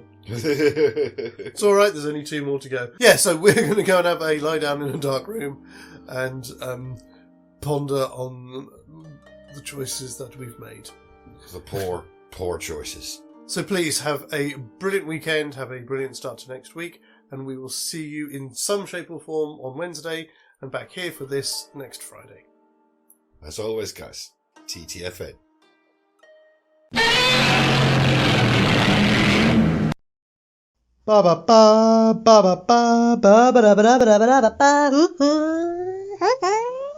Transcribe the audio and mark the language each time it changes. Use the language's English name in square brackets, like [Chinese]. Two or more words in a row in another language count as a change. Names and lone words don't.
[English] It's alright, there's only 2 more to go. Yeah, so we're going to go and have a lie down in a dark room and ponder on the choices that we've made. The poor choices. So please have a brilliant weekend, have a brilliant start to next week, and we will see you in some shape or form on Wednesday and back here for this next Friday. As always, guys, TTFN. Ba ba ba ba ba ba ba ba ba ba ba ba ba ba.